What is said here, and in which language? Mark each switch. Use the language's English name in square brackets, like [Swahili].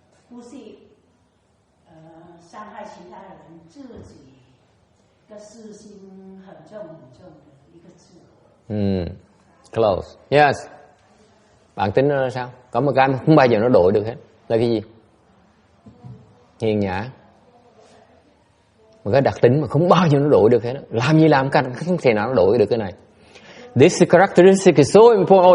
[Chinese] 不是伤害其他人，自己的私心很重的一个自我。 [English] close. Yes. [Vietnamese] Bạn tính nó là sao? Có một cái không bao giờ nó đổi được hết. Là cái gì? Hiền nhã. Một cái đặc tính mà không bao giờ nó đổi được hết. Làm gì làm cách không thể nào nó đổi được cái này. [English] This characteristic is so important.